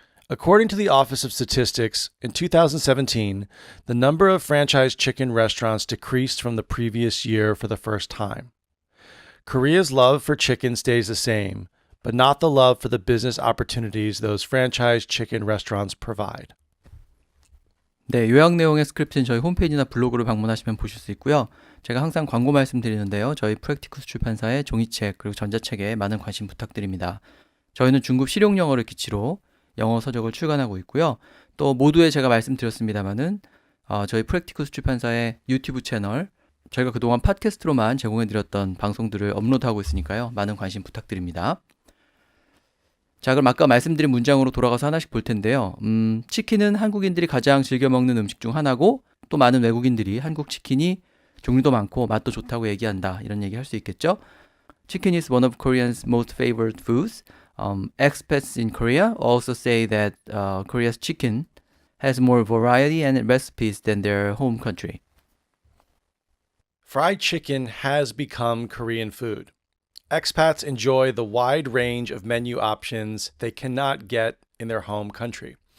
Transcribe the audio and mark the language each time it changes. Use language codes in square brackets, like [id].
[en] According to the Office of Statistics, in 2017, the number of franchise chicken restaurants decreased from the previous year for the first time. Korea's love for chicken stays the same, but not the love for the business opportunities those franchise chicken restaurants provide. [ko] 네, 요약 내용의 스크립트는 저희 홈페이지나 블로그를 방문하시면 보실 수 있고요. 제가 항상 광고 말씀드리는데요. 저희 프랙티쿠스 출판사의 종이책 그리고 전자책에 많은 관심 부탁드립니다. 저희는 중급 실용 영어를 기치로 영어 서적을 출간하고 있고요. 또 모두에 제가 말씀드렸습니다마는 저희 프랙티쿠스 출판사의 유튜브 채널 저희가 그동안 팟캐스트로만 제공해드렸던 방송들을 업로드하고 있으니까요. 많은 관심 부탁드립니다. 자, 그럼 아까 말씀드린 문장으로 돌아가서 하나씩 볼 텐데요. 치킨은 한국인들이 가장 즐겨 먹는 음식 중 하나고 또 많은 외국인들이 한국 치킨이 종류도 많고 맛도 좋다고 얘기한다. 이런 얘기 할 수 있겠죠? [en] Chicken is one of Koreans' most favorite foods. Expats in Korea also say that Korea's chicken has more variety and recipes than their home country. Fried chicken has become Korean food. Expats enjoy the wide range of menu options they cannot get in their home country.